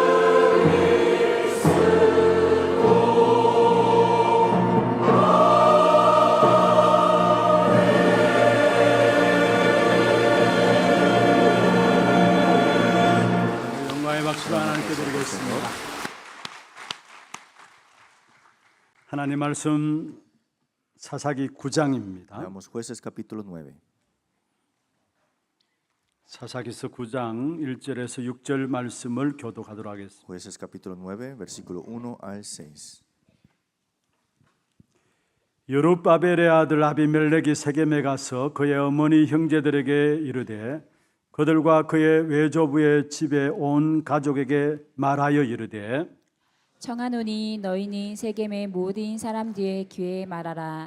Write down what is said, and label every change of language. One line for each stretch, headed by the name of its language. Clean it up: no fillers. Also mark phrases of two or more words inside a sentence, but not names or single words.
Korean: 영광의 박수를 하나님께 드리겠습니다. 하나님 말씀 사사기 9장입니다.
Spanish: Veamos Jueces capítulo 9.
Korean: 사사기서 9장 1절에서 6절 말씀을 교독하도록 하겠습니다.
Spanish: Jueces capítulo 9, versículo 1 al 6.
Korean: 여룹바벨의 아들 아비멜렉이 세겜에 가서 그의 어머니 형제들에게 이르되 그들과 그의 외조부의 집에 온 가족에게 말하여 이르되 청하노니 너희는 세겜의 모든 사람들의 귀에 말하라.